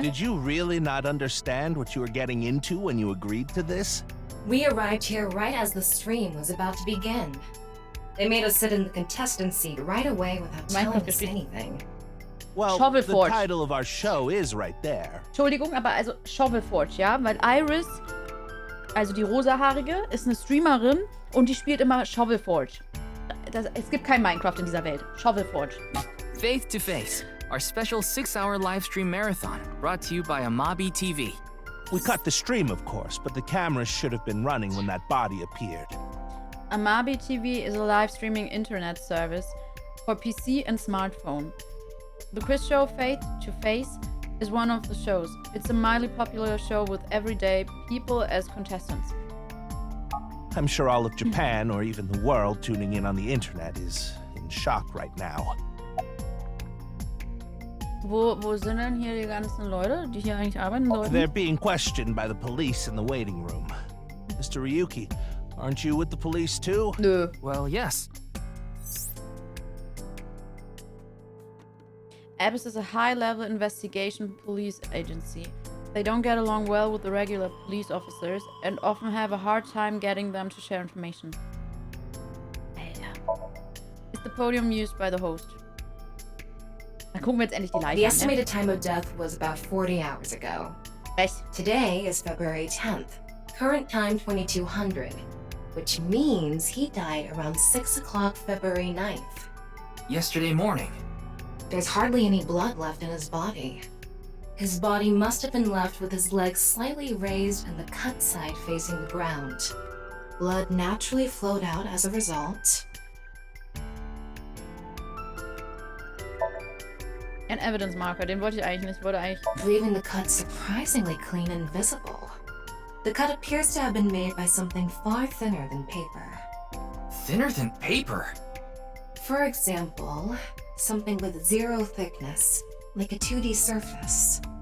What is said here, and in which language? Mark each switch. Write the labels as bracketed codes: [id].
[en] Did you really not understand what you were getting into when you agreed to this? We arrived here right as the stream was about to begin. They made us sit in the contestant seat right away without telling us anything. Well, Shovel the Forge. title of our show is right there. [de] Entschuldigung, aber also Shovel Forge, ja? Weil Iris, also die rosahaarige, ist eine Streamerin und die spielt immer Shovel Forge. Es gibt kein Minecraft in dieser Welt. Shovel Forge. [en] Faith to Face, our special 6-hour live stream marathon, brought to you by Amabi TV. We cut the stream, of course, but the cameras should have been running when that body appeared. Amabi TV is a live streaming internet service for PC and smartphone. The quiz show Faith to Face is one of the shows. It's a mildly popular show with everyday people as contestants. I'm sure all of Japan, or even the world, tuning in on the internet is in shock right now. [de] Wo sind denn hier die ganzen Leute, die hier eigentlich arbeiten sollten? [en] They're being questioned by the police in the waiting room. Mr. Ryuki, aren't you with the police too? [de] Nö. [en] Well, yes. ABIS is a high-level investigation police agency. They don't get along well with the regular police officers and often have a hard time getting them to share information. [de] Alter. [en] Is the podium used by the host? [de] Dann gucken wir jetzt endlich die Leiche [en] The [de] an, [en] estimated time of death was about 40 hours ago. Today is February 10th. Current time 2200, which means he died around 6 o'clock February 9th. Yesterday morning. There's hardly any blood left in his body. His body must have been left with his legs slightly raised and the cut side facing the ground. Blood naturally flowed out as a result. [de] Ein Evidence Marker, den wollte ich eigentlich nicht. Ich wollte eigentlich... [en] Leaving the cut surprisingly clean and visible. The cut appears to have been made by something far thinner than paper. Thinner than paper? For example, something with zero thickness, like a 2D surface.